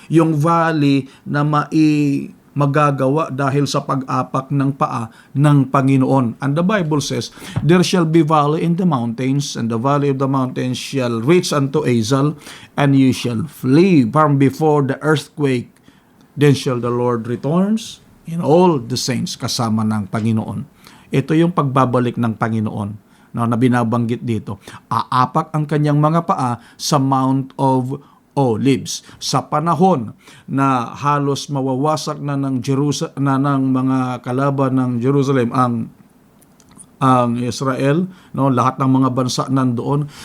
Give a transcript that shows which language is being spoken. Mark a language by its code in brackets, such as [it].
[tl] Yung valley na magagawa dahil sa pag-apak ng paa ng Panginoon. [en] And the Bible says, there shall be valley in the mountains, and the valley of the mountains shall reach unto Azal, and you shall flee from before the earthquake. Then shall the Lord returns in all the saints, [tl] kasama ng Panginoon. Ito yung pagbabalik ng Panginoon na binabanggit dito. Aapak ang kanyang mga paa sa Mount of Olives. Sa panahon na halos mawawasak na ng mga kalaban ng Jerusalem ang Israel, no, lahat ng mga bansa nandoon.